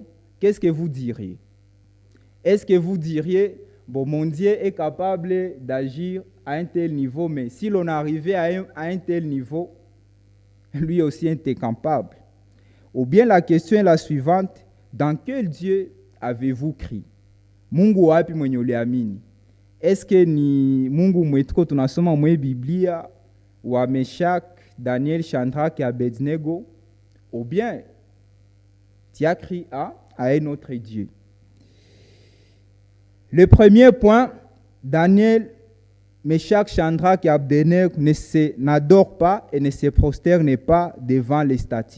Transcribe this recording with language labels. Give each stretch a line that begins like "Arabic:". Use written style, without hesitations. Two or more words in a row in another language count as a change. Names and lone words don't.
French: Qu'est-ce que vous diriez? Est-ce que vous diriez, bon, mon Dieu est capable d'agir à un tel niveau, mais si l'on arrivait à un tel niveau, lui aussi était capable? Ou bien la question est la suivante, dans quel Dieu avez-vous cru?
Swahili: Mungu wapi mwenye uliamini?
French: Est-ce que
Swahili: ni Mungu mwetuko tunasoma mwe Biblia wa
French: Meshach, Daniel, Shadrach et Abednego, ou bien tu as crié à un autre Dieu. Le premier point, Daniel, Meshach, Shadrach et Abednego n'adorent pas et ne se prosternent pas devant les statues.